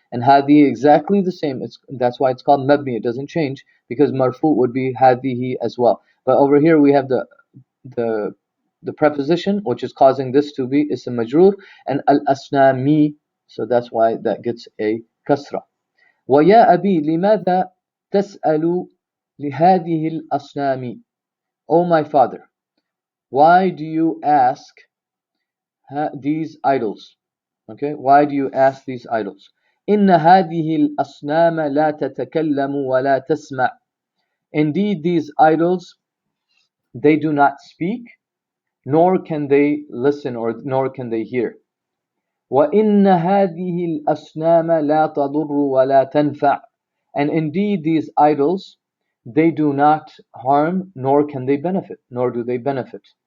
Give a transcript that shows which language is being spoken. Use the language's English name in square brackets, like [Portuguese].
[English] And hadihi exactly the same. That's why it's called mabni. It doesn't change because marfu would be hadihi as well. But over here we have the the preposition which is causing this to be ism majroor, and al asnami. So that's why that gets a [Arabic] كسرة. ويا أبي لماذا تسأل لهذه الأصنام? [English] O my father, why do you ask these idols? Okay, why do you ask these idols? [Arabic] إن هذه الأصنام لا تتكلم ولا تسمع. [English] Indeed, these idols, they do not speak, nor can they listen, or nor can they hear. [Arabic] وَإِنَّ هَذِهِ الْأَصْنَامَ لَا تَضُرُّ وَلَا تَنْفَعُ. [English] And indeed these idols, they do not harm, nor can they benefit, nor do they benefit.